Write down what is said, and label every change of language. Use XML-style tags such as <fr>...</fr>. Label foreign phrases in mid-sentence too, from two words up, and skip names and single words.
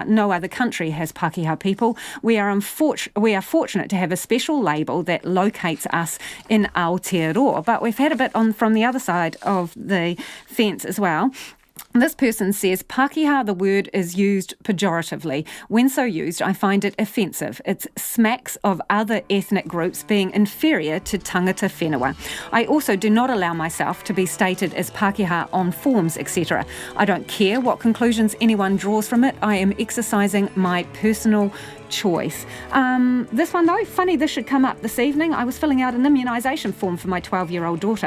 <en>No other country has Pakeha people. We are fortunate to have a special label that locates us in Aotearoa, but we've had a bit on from the other side of the fence as well. This person says, Pakeha, the word is used pejoratively. When so used, I find it offensive. It smacks of other ethnic groups being inferior to</en> <mi>tangata whenua.</mi> <en>I also do not allow myself to be stated as Pakeha on forms, etc. I don't care what conclusions anyone draws from it. I am exercising my personal choice. This one though, funny this should come up this evening. I was filling out an immunisation form for my 12-year-old daughter.</en>